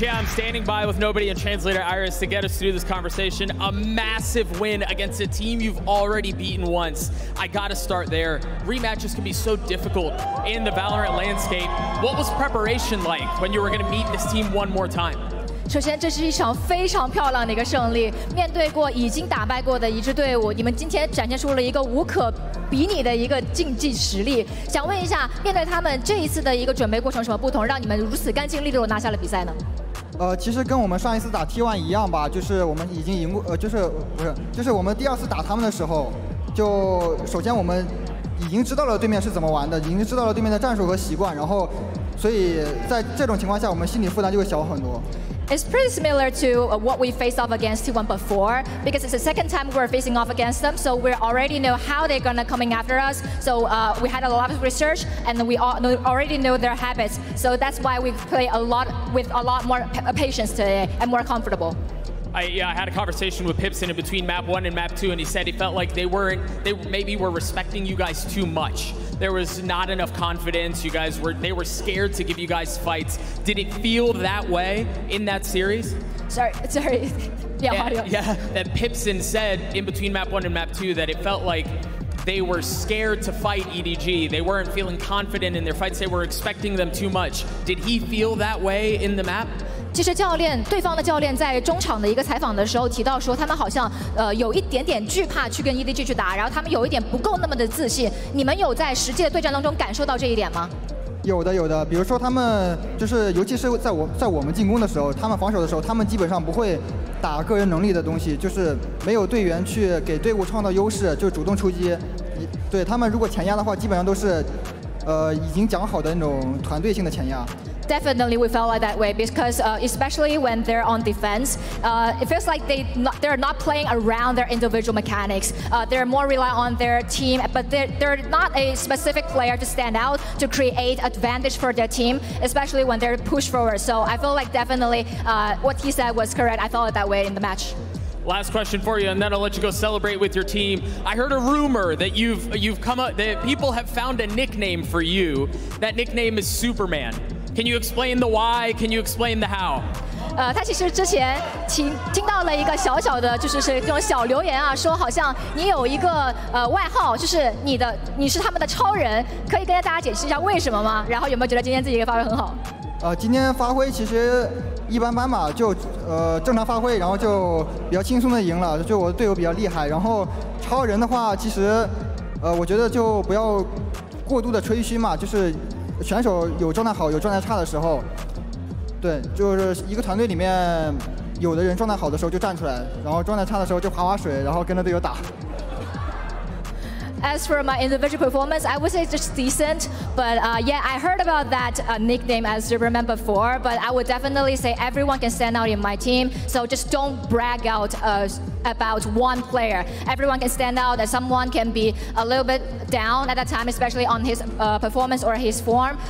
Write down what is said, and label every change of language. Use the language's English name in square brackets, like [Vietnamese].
[English] Yeah, I'm standing by with nobody and translator Iris to get us through this conversation. A massive win against a team you've already beaten once. I gotta start there. Rematches can be so difficult in the Valorant landscape. What was preparation like when you were gonna meet this team one more time? [Chinese] 首先，这是一场非常漂亮的一个胜利。面对过已经打败过的一支队伍，你们今天展现出了一个无可比拟的一个竞技实力。想问一下，面对他们这一次的一个准备过程有什么不同，让你们如此干净利落拿下了比赛呢？其实跟我们上一次打 T1 一样吧，就是我们已经赢过，就是我们第二次打他们的时候，就首先我们已经知道了对面是怎么玩的，已经知道了对面的战术和习惯，然后，所以在这种情况下，我们心理负担就会小很多。 [English] It's pretty similar to what we faced off against T1 before, because it's the second time we're facing off against them, so we already know how they're gonna coming after us. So we had a lot of research, and we already know their habits. So that's why we play with a lot more patience today and more comfortable. I had a conversation with Pipson in between map 1 and map 2, and he said he felt like they maybe were respecting you guys too much. There was not enough confidence. They were scared to give you guys fights. Did it feel that way in that series? Sorry. Yeah, that Pipson said in between map 1 and map 2 that it felt like they were scared to fight EDG. They weren't feeling confident in their fights. They were expecting them too much. Did he feel that way in the map? [Chinese] 其实对方的教练在中场的一个采访的时候提到说，他们好像有一点点惧怕去跟 EDG 去打，然后他们有一点不够那么的自信。你们有在实际的对战当中感受到这一点吗？有的，比如说他们就是，尤其是在我们进攻的时候，他们防守的时候，他们基本上不会打个人能力的东西，就是没有队员去给队伍创造优势，就主动出击。对他们如果前压的话，基本上都是已经讲好的那种团队性的前压。 [English] Definitely, we felt like that way because especially when they're on defense, it feels like they're not playing around their individual mechanics. They're more reliant on their team, but they're not a specific player to stand out to create advantage for their team, especially when they're pushed forward. So I feel like definitely what he said was correct. I felt it that way in the match. Last question for you, and then I'll let you go celebrate with your team. I heard a rumor that you've come up that people have found a nickname for you. That nickname is Superman. Can you explain the why? Can you explain the how? [Chinese] 他其实之前听到了一个小小的，就是这种小留言啊，说好像你有一个外号，就是你是他们的超人，可以跟大家解释一下为什么吗？然后有没有觉得今天自己发挥很好？今天发挥其实一般般吧，就正常发挥，然后就比较轻松的赢了，就我的队友比较厉害。然后超人的话，其实我觉得就不要过度的吹嘘嘛，就是选手有状态好有状态差的时候，对，就是一个团队里面有的人状态好的时候就站出来，然后状态差的时候就划水，然后跟着队友打。 [English] As for my individual performance, I would say just decent. But yeah, I heard about that nickname as Superman before. But I would definitely say everyone can stand out in my team. So just don't brag out about one player. Everyone can stand out. And someone can be a little bit down at that time, especially on his performance or his form.